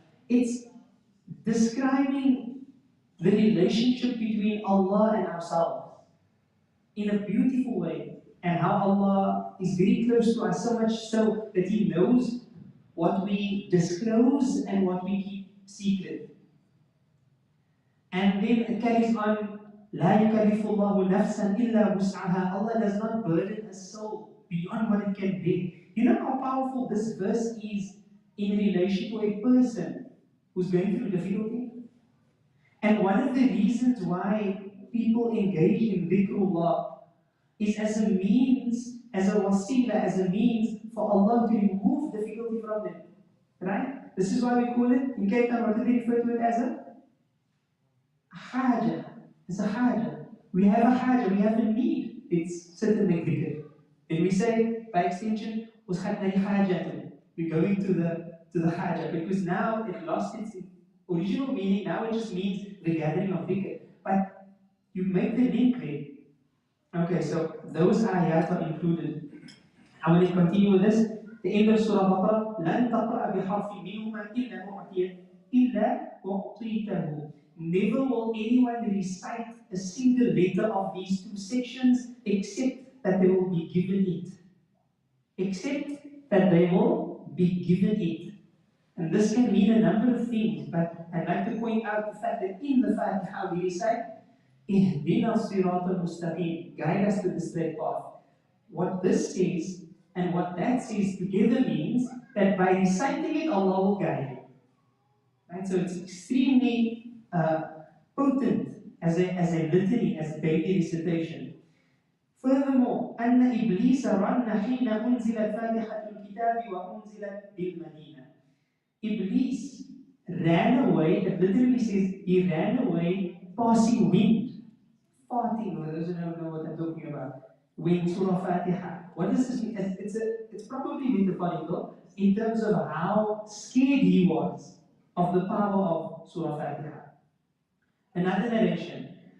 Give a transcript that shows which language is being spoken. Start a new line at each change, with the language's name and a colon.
English: It's describing the relationship between Allah and ourselves in a beautiful way, and how Allah is very close to us, so much so that He knows what we disclose and what we keep secret. And then it carries on,
Arabic: لا يكلف الله نفسا إلا وسعها.
English: Allah does not burden a soul beyond what it can bear. You know how powerful this verse is in relation to a person who's going through difficulty? And one of the reasons why people engage in dhikrullah is as a means, as a wasila, as a means for Allah to remove difficulty from them. Right? This is why we call it, in Cape Town, what do they refer to it as a haja. It's a haja. We have a haja, we have a need. It's certainly dhikr. Then we say, by extension, we're going to the haja, because now it lost its original meaning. Now it just means the gathering of dhikr. But you make the link there. Okay, so those ayat are included. I want to continue with this. The end of Surah Baqarah,
Arabic: لَن تَقْرَأَ بِحَرْفٍ مِّنْهُمَا إِلَّا أُعْطِيتَهُ.
English: Never will anyone recite a single letter of these two sections except that they will be given it. Except that they will be given it. And this can mean a number of things, but I'd like to point out the fact that in the Fatiha we recite,
Arabic: اهدنا الصراط المستقيم,
English: guide us to the straight path. What this says and what that says together means that by reciting it, Allah will guide you. Right? So it's extremely potent as a litany, as a daily recitation. Furthermore,
Arabic: أن إبليس رن حين أنزلت فاتحة الكتاب وأنزلت بالمدينة.
English: Iblis ran away, it literally says he ran away passing wind. Farting, for those who don't know what I'm talking about. Wind, Surah Fatiha. What does this mean? It's probably metaphorical in terms of how scared he was of the power of Surah Fatiha. Another narration.